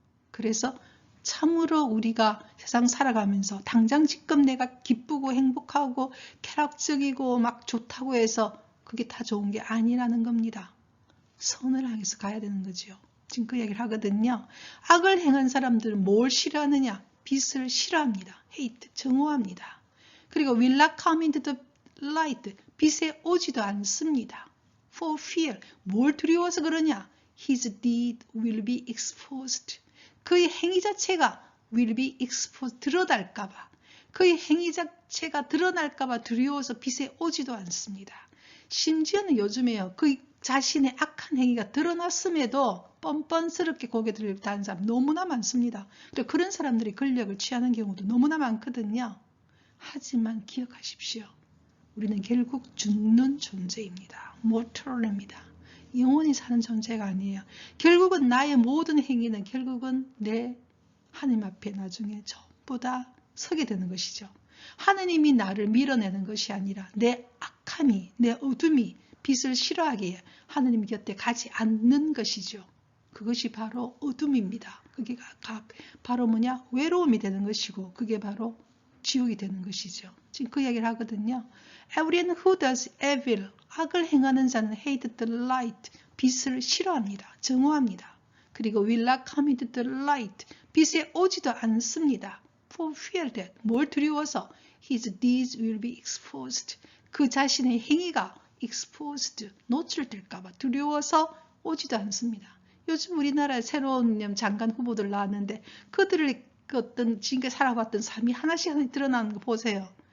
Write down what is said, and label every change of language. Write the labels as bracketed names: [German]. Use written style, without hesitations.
[Korean] 그래서 참으로 우리가 세상 살아가면서 당장 지금 내가 기쁘고 행복하고 쾌락적이고 막 좋다고 해서 그게 다 좋은 게 아니라는 겁니다. 선을 향해서 가야 되는 거죠. 지금 그 얘기를 하거든요. 악을 행한 사람들은 뭘 싫어하느냐? 빛을 싫어합니다. hate, 증오합니다. [English] 그리고 will not come into the light, [Korean] 빛에 오지도 않습니다. [English] for fear, [Korean] 뭘 두려워서 그러냐? [English] His deed will be exposed. [Korean] 그의 행위 자체가 [English] will be exposed, [Korean] 드러날까봐. 그의 행위 자체가 드러날까봐 두려워서 빛에 오지도 않습니다. 심지어는 요즘에요. 그 자신의 악한 행위가 드러났음에도 뻔뻔스럽게 고개 들고 다니는 사람 너무나 많습니다. 그리고 그런 사람들이 권력을 취하는 경우도 너무나 많거든요. 하지만 기억하십시오. 우리는 결국 죽는 존재입니다. mortal입니다. 영원히 사는 존재가 아니에요. 결국은 나의 모든 행위는 결국은 내 하나님 앞에 나중에 전부 다 서게 되는 것이죠. 하느님이 나를 밀어내는 것이 아니라 내 악함이, 내 어둠이 빛을 싫어하기에 하느님 곁에 가지 않는 것이죠. 그것이 바로 어둠입니다. 그게 바로 뭐냐? 외로움이 되는 것이고 그게 바로 지옥이 되는 것이죠. 지금 그 이야기를 하거든요. [English] Everyone who does evil, [Korean] 악을 행하는 자는 [English] hate the light, [Korean] 빛을 싫어합니다. 증오합니다. [English] 그리고 will not come into the light, [Korean] 빛에 오지도 않습니다. [English] For fear that, [Korean] 뭘 두려워서 [English] his deeds will be exposed, [Korean] 그 자신의 행위가 exposed, 노출될까봐 두려워서 오지도 않습니다. 요즘 우리나라에 새로운 장관 후보들 나왔는데 그들의 어떤 지금까지 살아왔던 삶이 하나씩 드러나는 거 보세요.